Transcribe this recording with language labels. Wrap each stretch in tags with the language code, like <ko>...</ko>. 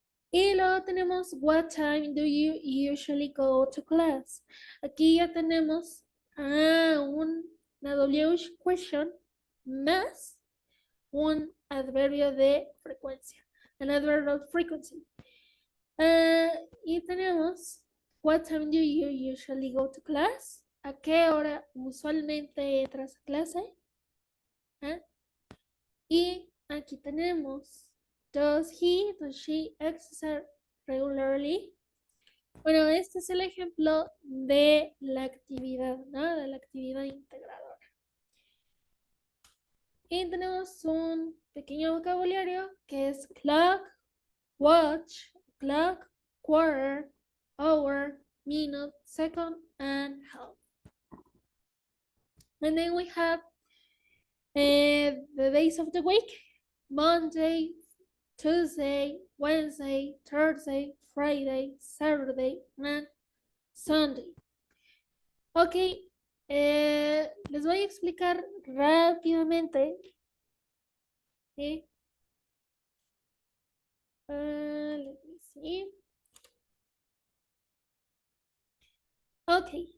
<es>Y luego tenemos,</es> <en>what time do you usually go to class?</en> <es>Aquí ya tenemos una WH question más un adverbio de frecuencia.</es> <en>An adverb of frequency.</en> <es>Y tenemos,</es> <en>what time do you usually go to class?</en> <es>¿A qué hora usualmente entras a clase? Y aquí tenemos,</es> <en>does he, does she exercise regularly?</en> <es>Bueno, este es el ejemplo de la actividad, ¿no? De la actividad integradora. Y tenemos un pequeño vocabulario que es</es> <en>clock, watch, clock, quarter, hour, minute, second, and half. And then we have the days of the week: Monday, Tuesday, Wednesday, Thursday, Friday, Saturday, and Sunday.</en> <es>Ok, les voy a explicar rápidamente.</es> <en>Let me see. Ok.</en>